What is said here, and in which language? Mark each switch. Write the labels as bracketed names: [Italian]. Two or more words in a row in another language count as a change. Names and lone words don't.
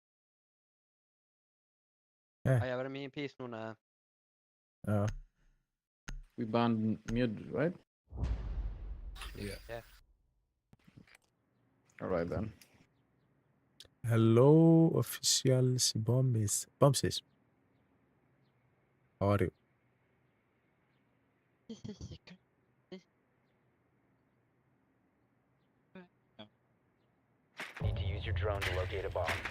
[Icelandic] Á ég að vera með MP núna. Já. [English] We banned mid, right? Yeah. Yeah. Alright then. Hello, officials, bombs. Bombses. How are you? Need to use your drone to locate a bomb.